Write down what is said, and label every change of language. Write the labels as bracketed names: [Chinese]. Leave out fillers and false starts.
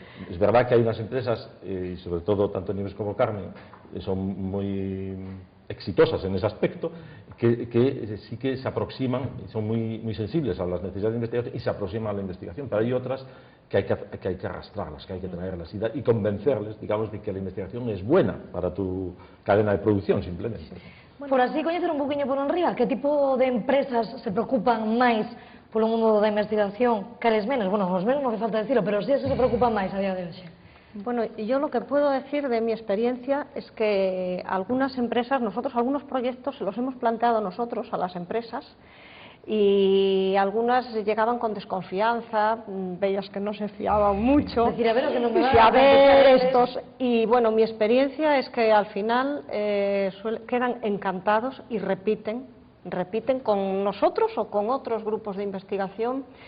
[Spanish] Es verdad que hay unas empresas, y sobre todo tanto Nieves como Carmen, son muy exitosas en ese aspecto, que sí que se aproximan, son muy sensibles a las necesidades de investigación y se aproximan a la investigación, pero hay otras que hay que arrastrarlas, que hay que traerlas y convencerles, digamos, de que la investigación es buena para tu cadena de producción, simplemente. [Galician] Por así coñecer un poquinho por enriba, que tipo de empresas se preocupan máis polo mundo da investigación, cales menos? Bueno, os menos non que falta decirlo, pero sí se preocupan máis a día de hoxe. [Spanish] Bueno, yo lo que puedo decir de mi experiencia es que algunas empresas, nosotros algunos proyectos los hemos planteado nosotros a las empresas y algunas llegaban con desconfianza, veías que no se fiaban mucho, decir, a ver, que no me a ver estos, y bueno, mi experiencia es que al final quedan encantados y repiten con nosotros o con otros grupos de investigación.